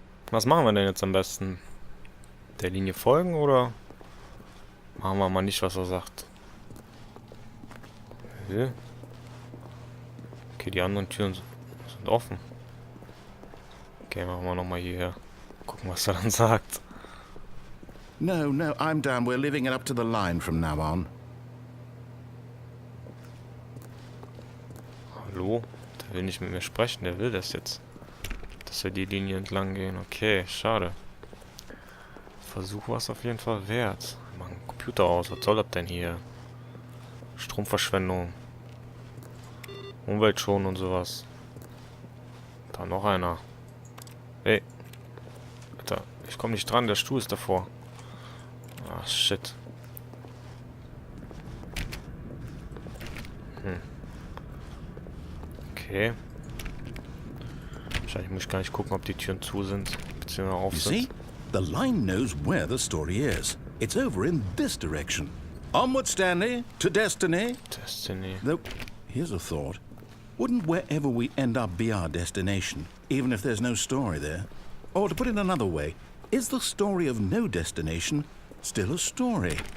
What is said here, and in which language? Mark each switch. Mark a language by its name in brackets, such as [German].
[German] Was machen wir denn jetzt am besten? Der Linie folgen oder machen wir mal nicht, was er sagt? Okay, die anderen Türen sind offen. Okay, machen wir nochmal hierher. Gucken, was er dann sagt. [English] No, I'm done. We're leaving it up to the line from now on. [German] Hallo? Der will nicht mit mir sprechen, der will das jetzt. Dass wir die Linie entlang gehen. Okay, schade. Versuch war es auf jeden Fall wert. Mach einen Computer aus. Was soll das denn hier? Stromverschwendung. Umweltschonung und sowas. Da noch einer. Ey. Alter, ich komme nicht dran. Der Stuhl ist davor. Ah, shit. Okay. Wahrscheinlich muss ich gar nicht gucken, ob die Türen zu sind, beziehungsweise auf sind. [English] You see? The line knows where the story is. It's over in this direction. Onward, Stanley, to destiny. Destiny. Though, here's a thought. Wouldn't wherever we end up be our destination, even if there's no story there? Or to put it another way, is the story of no destination still a story?